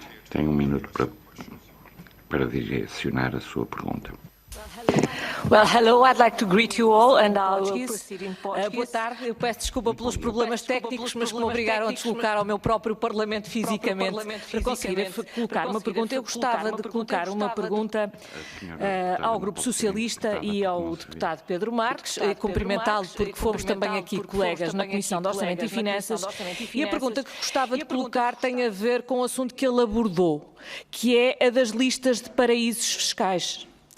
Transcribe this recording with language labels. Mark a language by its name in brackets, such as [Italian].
[Portuguese] Tem 1 minuto para direcionar a sua pergunta. [English] Well, hello, I'd like to greet you all and I'll proceed in Portuguese. [Portuguese] Boa tarde, eu peço desculpa pelos problemas técnicos, mas que me obrigaram a deslocar ao meu próprio Parlamento fisicamente para conseguir colocar uma pergunta. Eu gostava de colocar uma pergunta ao Grupo Socialista e ao deputado Pedro Marques, cumprimentá-lo porque fomos também aqui colegas na Comissão de Orçamento e Finanças, e a pergunta que gostava de colocar tem a ver com o assunto que ele abordou, que é a das listas de paraísos fiscais.